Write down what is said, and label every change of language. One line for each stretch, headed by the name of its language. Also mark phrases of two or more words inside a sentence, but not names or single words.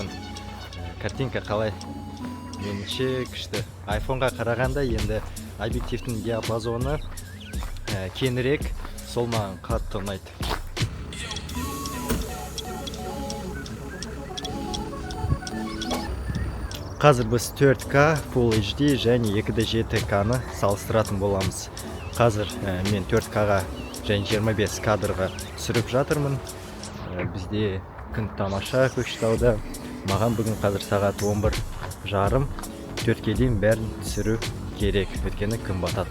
Kazakh: Картинка қалай? Меніңше күшті. iPhone-ға қарағанда енді объективтің диапазоны кеңірек, сол маған қатты ұнайды. Қазір біз 4К, Full HD және 2.7К-ны салыстыратын боламыз. Қазір мен 4К-ға және 25 кадрға түсіріп жатырмын. Бізде күн тамаша Көкшетауда. Маған бүгін қазір сағат 11:30, 4-ке дейін бәрін түсіру керек, өйткені күн батады.